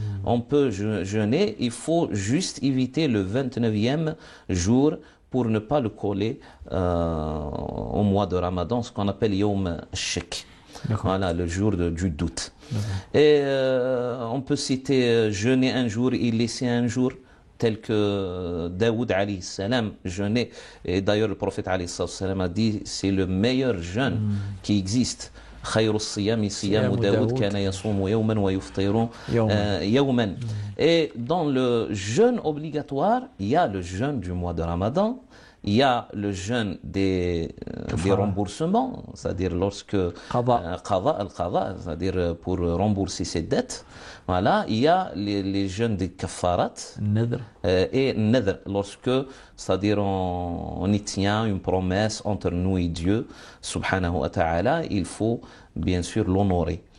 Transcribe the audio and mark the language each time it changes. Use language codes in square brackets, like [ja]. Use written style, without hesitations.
[fr] On peut jeûner, il faut juste éviter le 29e jour pour ne pas le coller au mois de Ramadan, ce qu'on appelle Yom Shek. Voilà, le jour du doute. Et on peut citer jeûner un jour et laisser un jour, tel que Daoud alayhi salam jeûnait. Et d'ailleurs, le prophète alayhi salam a dit c'est le meilleur jeûne qui existe. [ar] خير الصيام صيام داود كان يصوم يوما ويفطر يوما. [fr] Et dans le jeûne obligatoire, il y a le jeûne du mois de Ramadan, il y a le jeûne des remboursements, c'est-à-dire lorsque al-qada, c'est-à-dire pour rembourser ses dettes. Voilà, il y a les jeûnes des kafarat et nadr, lorsque, c'est-à-dire on y tient une promesse entre nous et Dieu, subhanahu wa ta'ala, il faut bien sûr l'honorer.